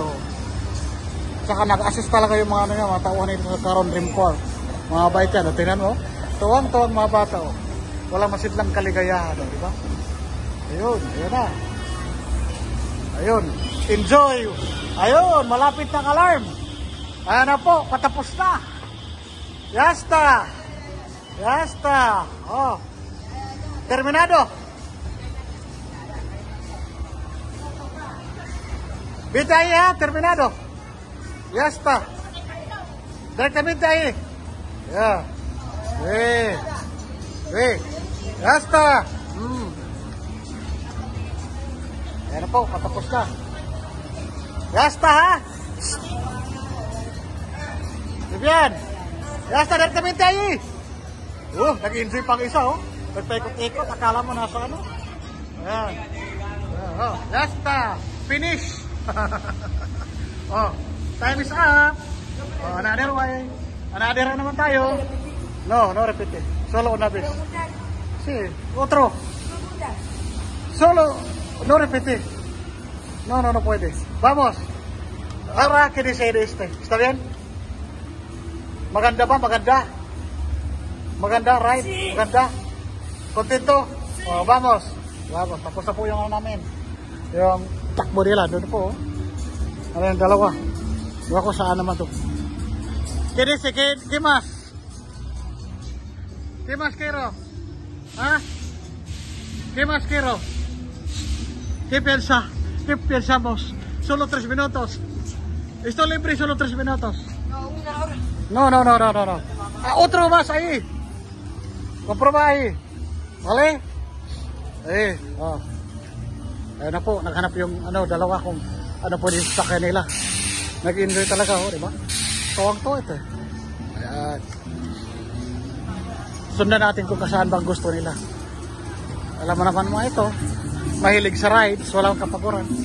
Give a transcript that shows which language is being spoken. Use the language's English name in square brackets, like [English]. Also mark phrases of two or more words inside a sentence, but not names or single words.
[Filipino] Saka nag-assist talaga yung mga mga tauhan nito sa Caron Dream Park. Mga bait yan. Tingnan mo. Tuwang-tuwang mga bata. Oh. Walang masidlang kaligayahan. Oh, di ba? Ayun. Ayun na. Ayun. Enjoy. Ayun. Malapit ng alarm. Ayan na po. Patapos na. [Spanish] Yasta. Oh. Terminado. Bitay ha. Terminado. Yasta. Directamente ahí. Ya. Yasta. [Filipino] Ayan na po. Patapos na. [Spanish] Yasta ha. Vivian. Yasta directamente ahí. [Filipino] Nag-enjoy pang isa, oh. Nagpaikot-ikot. Akala mo nasa ano. Ayan. [Spanish] Yasta. Finish. [English] Oh. Time is up. Oh, another way. Another [Filipino] naman tayo. [English] No repeat. [Spanish] Solo una vez. Sí, otro. Solo, no repetir. No puede. Vamos. Ahora, ¿qué dice de este? ¿Está bien? [Filipino] Maganda ba? Maganda, right? Sí. Maganda? [Spanish] Contento? Oh, vamos. [Filipino] Tapos na po yung namin. Yung takbo nila. Doon po. Ano yung dalawa? Doon ako saan naman to. [Spanish] ¿Qué dice? ¿Qué más? ¿Qué más quiero? ¿Ah? ¿Qué más quiero? ¿Qué piensa? ¿Qué pensamos? Solo 3 minutos. Estoy libre solo 3 minutos. No, 1 hora. No. Otro más ahí. Comprueba ahí. ¿Vale? Oh. [Filipino] Ayun na po, naghanap yung dalawa kung ano po din sa kanila. Nag-enjoy talaga, oh, di ba? Tuwang-tuwa ito. Ayan. Sundan natin kung saan bang gusto nila. Alam mo naman mga ito, mahilig sa rides, walang kapaguran.